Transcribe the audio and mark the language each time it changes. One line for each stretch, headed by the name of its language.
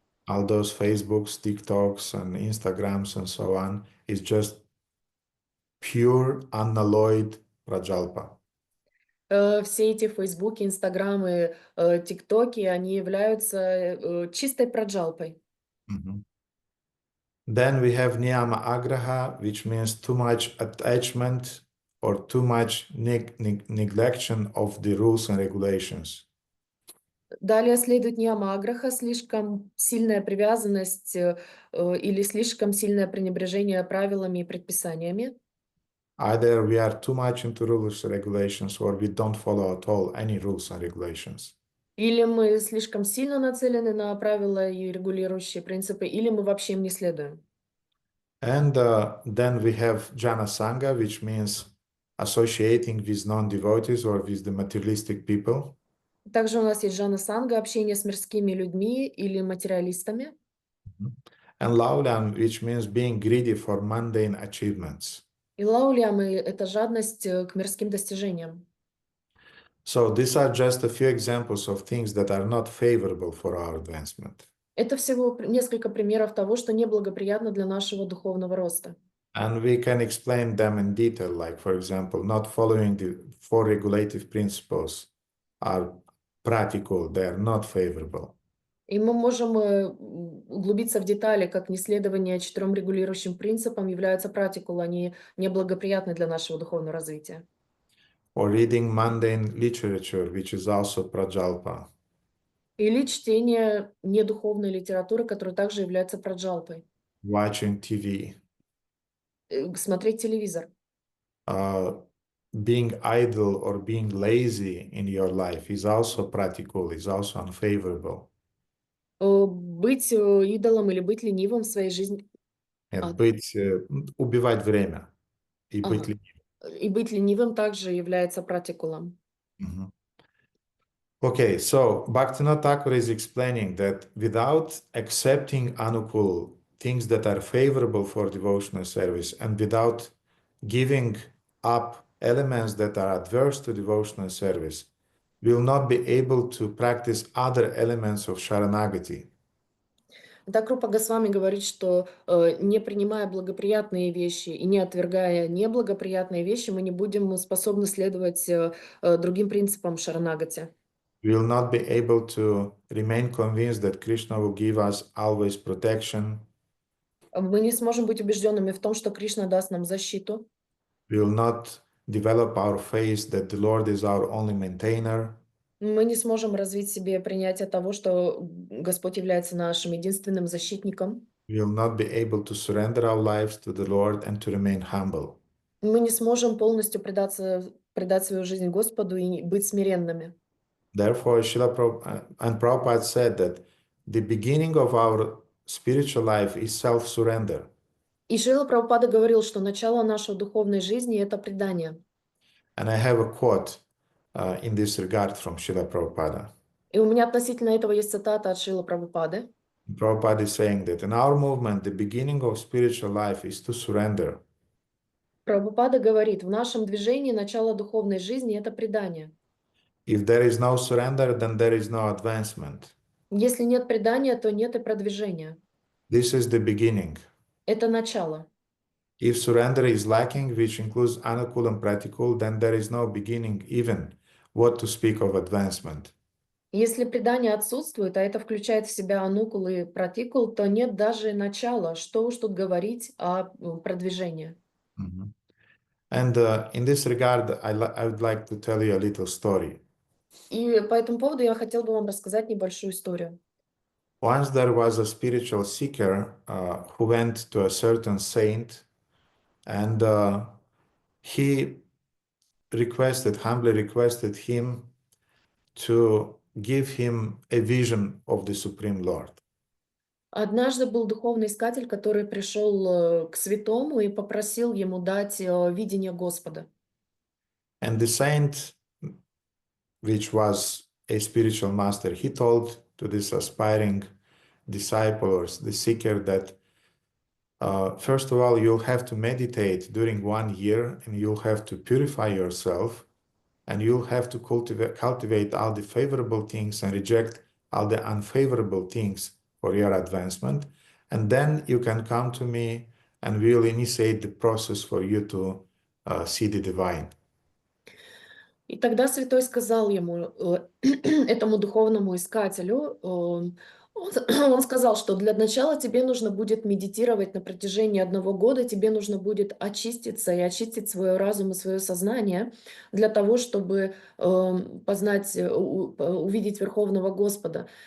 English: All those Facebooks, TikToks, and Instagrams and so on is just pure, unalloyed prajalpa.
Russian: Все эти Фейсбуки, Инстаграмы, ТикТоки, они являются чистой праджалпой.
English: Then we have niyama agraha, which means too much attachment or too much neglection of the rules and regulations.
Russian: Далее следует нияма аграха, слишком сильная привязанность или слишком сильное пренебрежение правилами и предписаниями.
English: Either we are too much into rules and regulations or we don't follow at all any rules and regulations.
Russian: Или мы слишком сильно нацелены на правила и регулирующие принципы, или мы вообще им не следуем.
English: And then we have jana sangha, which means associating with non-devotees or with the materialistic people.
Russian: Также у нас есть джана санга, общение с мирскими людьми или материалистами.
English: And laulyam, which means being greedy for mundane achievements.
Russian: И лаулямы – это жадность к мирским достижениям.
English: So these are just a few examples of things that are not favorable for our advancement.
Russian: Это всего несколько примеров того, что неблагоприятно для нашего духовного роста.
English: And we can explain them in detail, like, for example, not following the 4 regulative principles are practical, they are not favorable.
Russian: И мы можем углубиться в детали, как неследование 4 регулирующим принципам являются практикул, они неблагоприятны для нашего духовного развития.
English: Or reading mundane literature, which is also prajalpa.
Russian: Или чтение недуховной литературы, которая также является праджалпой.
English: Watching TV.
Russian: смотреть телевизор.
English: Being idle or being lazy in your life is also practical, is also unfavorable.
Russian: Быть идолом или быть ленивым в своей жизни. Нет, убивать время и быть Ага. ленивым. И быть ленивым также является практикулом.
English: Okay, so Bhaktivinoda Thakur is explaining that without accepting anukul, things that are favorable for devotional service, and without giving up elements that are adverse to devotional service, we will not be able to practice other elements of Sharanagati.
Russian: Так Рупа Госвами говорит, что не принимая благоприятные вещи и не отвергая неблагоприятные вещи, мы не будем способны следовать другим принципам Шаранагати.
English: We will not be able to remain convinced that Krishna will give us always protection.
Russian: Мы не сможем быть убежденными в том, что Кришна даст нам защиту.
English: We will not develop our faith that the Lord is our only maintainer.
Russian: Мы не сможем развить в себе принятие того, что Господь является нашим единственным защитником.
English: We will not be able to surrender our lives to the Lord and to remain humble.
Russian: Мы не сможем полностью предать свою жизнь Господу и быть смиренными.
English: Therefore, Prabhupada said that the beginning of our spiritual life is self-surrender.
Russian: И Шрила Прабхупада говорил, что начало нашей духовной жизни – это предание.
English: And I have a quote in this regard from Srila Prabhupada.
Russian: И у меня относительно этого есть цитата от Шрилы Прабхупады.
English: Prabhupada is saying that in our movement, the beginning of spiritual life is to surrender.
Russian: Прабхупада говорит, в нашем движении начало духовной жизни – это предание.
English: If there is no surrender, then there is no advancement.
Russian: Если нет предания, то нет и продвижения.
English: This is the beginning.
Russian: Это начало.
English: If surrender is lacking, which includes anukul and pratikul, then there is no beginning even what to speak of advancement.
Russian: Если предание отсутствует, а это включает в себя анукул и пратикул, то нет даже начала, что уж тут говорить о продвижении.
English: And in this regard, I would like to tell you a little story.
Russian: И по этому поводу я хотела бы вам рассказать небольшую историю.
English: Once there was a spiritual seeker who went to a certain saint, and he humbly requested him to give him a vision of the Supreme Lord.
Russian: Однажды был духовный искатель, который пришел к святому и попросил ему дать видение Господа.
English: And the saint, which was a spiritual master, he told to this aspiring disciple or the seeker that first of all, you'll have to meditate during 1 year, and you'll have to purify yourself, and you'll have to cultivate all the favorable things and reject all the unfavorable things for your advancement. And then you can come to me and we'll initiate the process for you to see the divine.
Russian: И тогда святой сказал ему, этому духовному искателю, он сказал, что для начала тебе нужно будет медитировать на протяжении 1 года, тебе нужно будет очиститься и очистить свой разум и свое сознание для того, чтобы познать, увидеть Верховного Господа.